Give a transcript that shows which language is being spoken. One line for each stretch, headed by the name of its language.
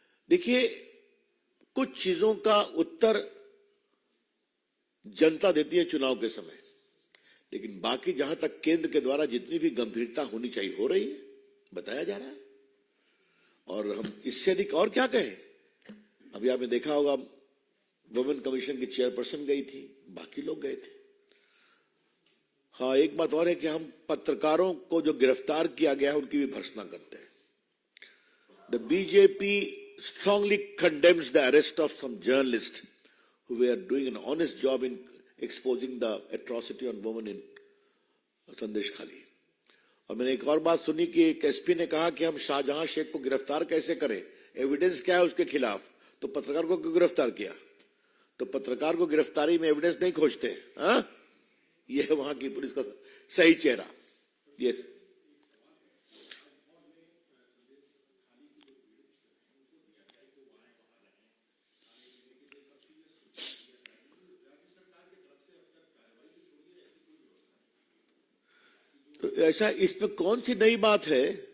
Hindi: देखिए, कुछ चीजों का उत्तर जनता देती है चुनाव के समय, लेकिन बाकी जहां तक केंद्र के द्वारा जितनी भी गंभीरता होनी चाहिए हो रही है, बताया जा रहा है, और हम इससे अधिक और क्या कहें। अभी आपने देखा होगा, वुमेन कमीशन की चेयरपर्सन गई थी, बाकी लोग गए थे। हाँ, एक बात और है कि हम पत्रकारों को जो गिरफ्तार किया गया है उनकी भी भर्त्सना करते हैं।
English: The BJP strongly condemns the arrest of some journalists who were doing an honest job in exposing the atrocity on women in Sandeshkhali.
Hindi: और मैंने एक और बात सुनी कि एक एसपी ने कहा कि हम शाहजहां शेख को गिरफ्तार कैसे करें, एविडेंस क्या है उसके खिलाफ, तो पत्रकार को क्यों गिरफ्तार किया? तो पत्रकार को गिरफ्तारी में एविडेंस नहीं खोजते। हाँ, यह है वहां की पुलिस का सही चेहरा। यस, तो ऐसा, इसमें कौन सी नई बात है?